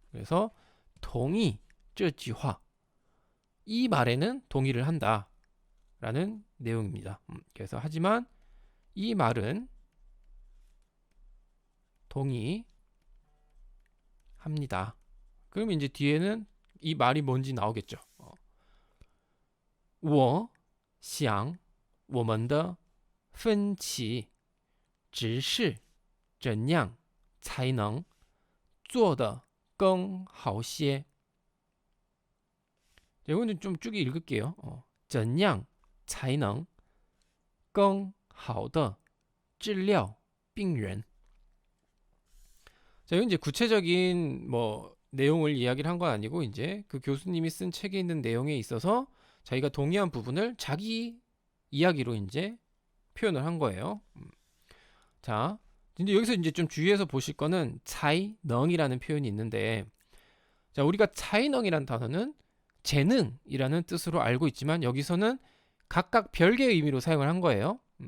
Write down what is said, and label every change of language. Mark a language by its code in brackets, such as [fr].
[ko] 그래서 동의, [zh] 这句话 [ko] 이 말에는 동의를 한다 라는 내용입니다. 그래서 하지만 이 말은 동의합니다. 그럼 이제 뒤에는 이 말이 뭔지 나오겠죠. [zh] 我想我们的分歧只是怎样才能做得更好些. [ko] 이거는 좀 쭉 읽을게요. [zh] 怎样才能更好的治疗病人. [ko] 자, 이건 이제 구체적인 뭐 내용을 이야기를 한 건 아니고 이제 그 교수님이 쓴 책에 있는 내용에 있어서 자기가 동의한 부분을 자기 이야기로 이제 표현을 한 거예요. 자, 근데 여기서 이제 좀 주의해서 보실 거는 차이능이라는 표현이 있는데, 자, 우리가 차이능이라는 단어는 재능이라는 뜻으로 알고 있지만 여기서는 각각 별개의 의미로 사용을 한 거예요.